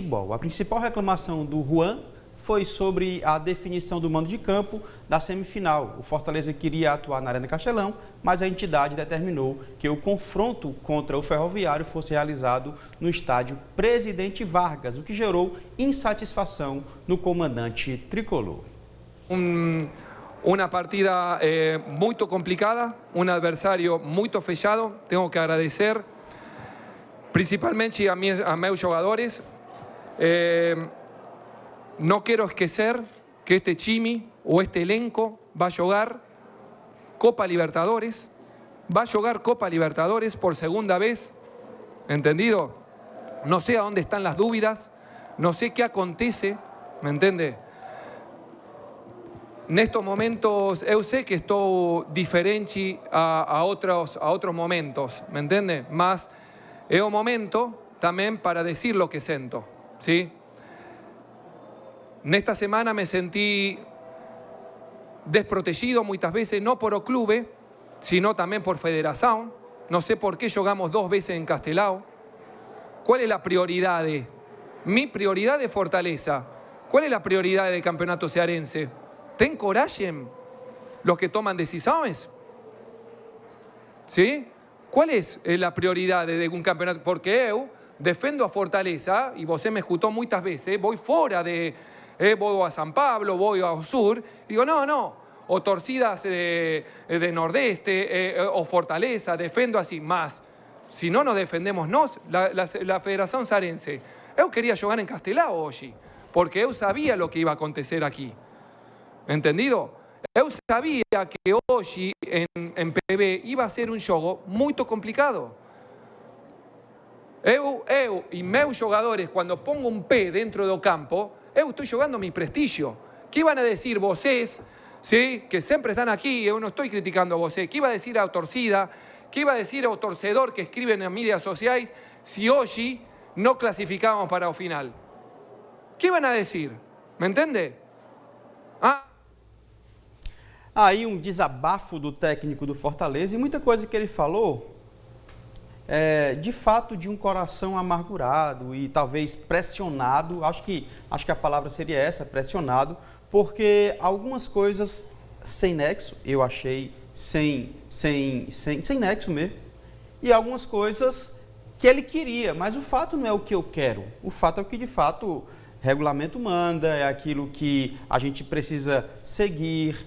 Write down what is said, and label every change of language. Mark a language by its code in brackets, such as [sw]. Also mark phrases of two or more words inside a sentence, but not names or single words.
[pt] A principal reclamação do Juan foi sobre a definição do mando de campo da semifinal. O Fortaleza queria atuar na Arena Castelão, mas a entidade determinou que o confronto contra o Ferroviário fosse realizado no estádio Presidente Vargas, o que gerou insatisfação no comandante tricolor. [es] Una partida muy complicada, un adversario muy fechado. Tengo que agradecer principalmente a [pt] meus jogadores. [es] No quiero esquecer que este time o este elenco va a jugar Copa Libertadores. Va a jugar Copa Libertadores por segunda vez, ¿entendido? No sé a dónde están las dudas, no sé qué acontece, ¿me entiende? [pt] Nestos momentos, eu sei que estou diferente a outros momentos, [es] ¿me entiende? [pt] Mas é o momento também para dizer [es] lo que [pt] sento, ¿sí? Nesta semana [es] me sentí desprotegido [pt] muitas vezes, [es] no por [pt] o clube, sino também por federação. Não sei por que jogamos 2 vezes em Castelão. Qual é a prioridade? Mi prioridade é Fortaleza. Qual é a prioridade do campeonato cearense? [es] ¿Ten coragem los que toman decisiones? ¿Sí? ¿Cuál es la prioridad de un campeonato? [pt] Porque eu defendo a Fortaleza, [es] y você me escuchó muchas veces, voy fuera de... voy a San Pablo, voy ao sur, digo, no, [pt] o torcidas de Nordeste, [es] o Fortaleza, defendo así, más. Si no nos defendemos nós, la Federación Cearense, eu quería jugar en Castelão hoje, porque eu sabía lo que iba a acontecer aquí. ¿Entendido? Eu sabía que hoje en PB iba a ser un jogo muy complicado. [pt] Eu y meus jogadores, [es] cuando pongo un P dentro [pt] do campo, [es] eu estoy jugando mi prestigio. ¿Qué iban a decir vocês, ¿sí? Que siempre están aquí? Eu no estoy criticando a vocês. ¿Qué iba a decir a torcida? ¿Qué iba a decir ao torcedor que escriben en [pt] mídias sociais [es] si hoje no clasificábamos [pt] para o final? [es] ¿Qué iban a decir? ¿Me entiende? [pt] Aí um desabafo do técnico do Fortaleza e muita coisa que ele falou de fato de um coração amargurado e talvez pressionado, acho que a palavra seria essa, pressionado, porque algumas coisas sem nexo, eu achei sem nexo mesmo, e algumas coisas que ele queria, mas o fato não é o que eu quero, o fato é o que de fato regulamento manda, é aquilo que a gente precisa seguir.